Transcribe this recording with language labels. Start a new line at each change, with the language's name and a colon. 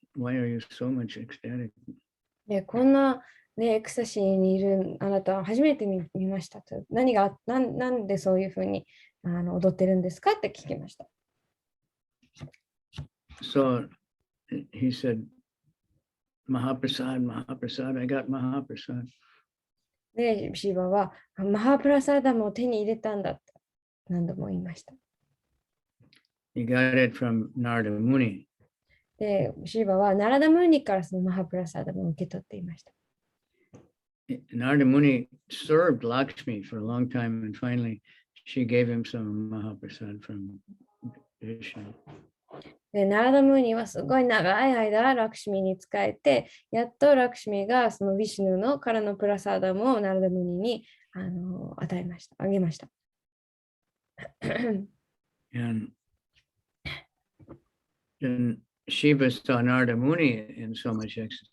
English: Why are you so much ecstatic?
Japanese: でこんな、エクスタシーにいるあなたは初めて見ましたと。なんでそういうふうに踊ってるんですかって聞きました。
English: So he said, Mahaprasad, Mahaprasad, I got Mahaprasad.
Japanese: で、シーバはマハプラサーダムを手に入れたんだと何度も言いました。
English: He got it from Narada Muni.
Japanese: で、シーバはナラダムーニからそのマハプラサーダムを受け取っていました。
English: Narada Muni served Lakshmi for a long time, and finally she gave him some Mahaprasad from Vishnu.
Japanese: で、ナラダムーニはすごい長い間ラクシミに仕えて、やっとラクシミがそのヴィシュヌのからのプラサーダムをナラダムーニに与えました、あげました。
English: And Shiva saw Narada Muni in so much ecstasy.